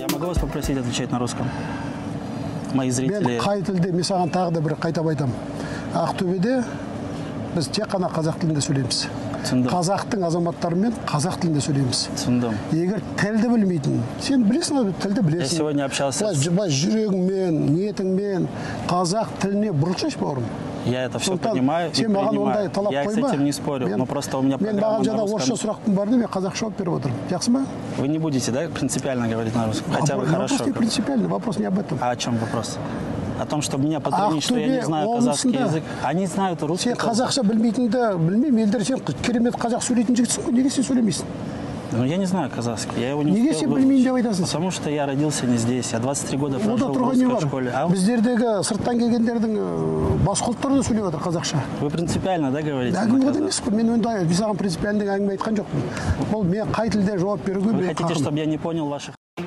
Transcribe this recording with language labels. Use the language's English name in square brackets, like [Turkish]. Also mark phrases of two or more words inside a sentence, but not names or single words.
[Russian] вас попросить отвечать на русском? Мои зрители... [Kazakh] Мен қай тілде, мен саған тағы да бір қайтап айтамын. Ақтөбеде біз тек қана қазақ тілінде сөйлейміз. Қазақтың азаматтарымен қазақ тілінде сөйлейміз. Түсіндім. Егер тілді білмейтін, сен білесің, тілді білесің. [Russian] Я сегодня общался... [Kazakh] Жүрегіңмен, ниетіңмен қазақ тіліне бұрылсайшы, бауырым. [Russian] Я это все понимаю и принимаю. Я с этим не спорю, но просто у меня программа на русском. [Kazakh] Орысша сұрақтың барды, мен қазақша жауап беріп отырмын. Жақсы ма? [Russian] Вы не будете, да, принципиально говорить на русском? Хотя бы хорошо. Вопрос не принципиальный, вопрос не об этом. А о чем вопрос? О том, чтобы меня потрунить, что я не знаю казахский язык. Они знают русский. [Kazakh] Сен қазақша білмейтінді, білмеймін, елдер сен керемет қазақ сөйлейтін жігітсің ғой, неге сен сөйлемейсің? [Russian] Ну, я не знаю казахский, я его не успел выучить. Потому что я родился не здесь, я 23 года прошел в русской школе. [Kazakh] Біздердегі сырттан келгендердің басқа ұлттары да сөйлеп жатыр қазақша. [Russian] Вы принципиально, да, говорите? [Kazakh] Мен ондай, мен саған принципиально әңгіме айтқан жоқпын. Ол мен қай тілде жауап беруге... [Russian] Вы хотите, чтобы я не понял ваших...